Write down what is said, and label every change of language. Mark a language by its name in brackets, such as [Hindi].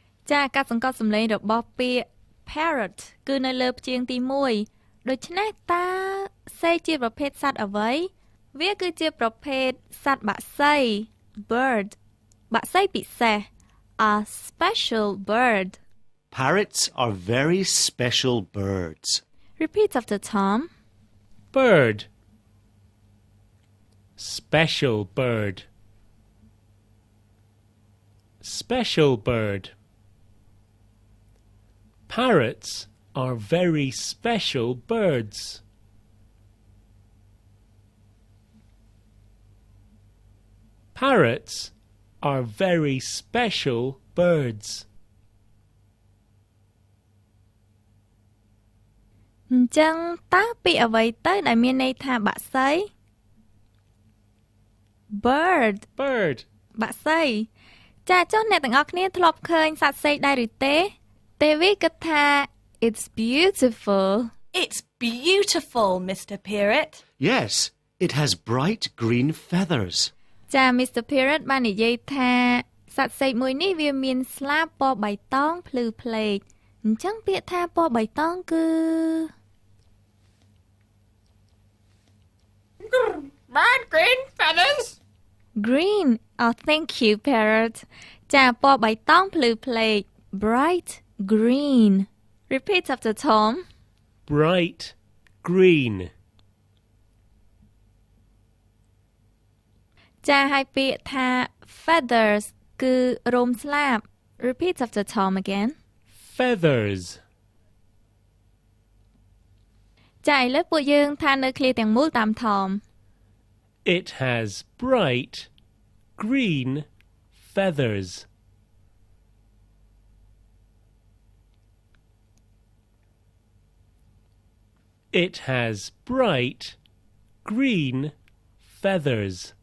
[Khmer] ចាការសង្កត់សំឡេងរបស់ពាក្យ parrot គឺនៅលើព្យាង្គទី1ដូច្នេះតើសេកជាប្រភេទសត្វអ្វីវាគឺជាប្រភេទសត្វបក្សី bird បក្សីពិសេស [English] a special bird Parrots are very special birds. Repeat after Tom Bird. Special bird. Special bird. Parrots are very special birds. Parrots are very special birds. [Khmer] អញ្ចឹងតើពាក្យអ្វីទៅដែលមានន័យថាបក្សី bird [English] Bird. [Khmer] បក្សី ចាចុះអ្នកទាំងអស់គ្នាធ្លាប់ឃើញសត្វសេកដែរឬទេវីគិតថា [English] it's beautiful It's beautiful, Mr. Parrot. Yes, it has bright green feathers. [Khmer] ចា Mr. Phearith បាននិយាយថាសត្វសេកមួយនេះវាមានស្លាបពណ៌បៃតងភ្លឺផ្លេកអញ្ចឹងពាក្យថាពណ៌បៃតងគឺ [English] Bright green feathers. green oh thank you Parrot [Khmer] ចាពណ៌បៃតងភ្លឺផ្លេក [English] bright green repeat after Tom Bright green. [Khmer] ចាហើយពាក្យថា feathers គឺរោមស្លាប [English] repeat after Tom again Feathers. [Khmer] ចាឥឡូវពួកយើងថានៅឃ្លាទាំងមូលតាម Tom [English] It has bright green feathers. It has bright green feathers.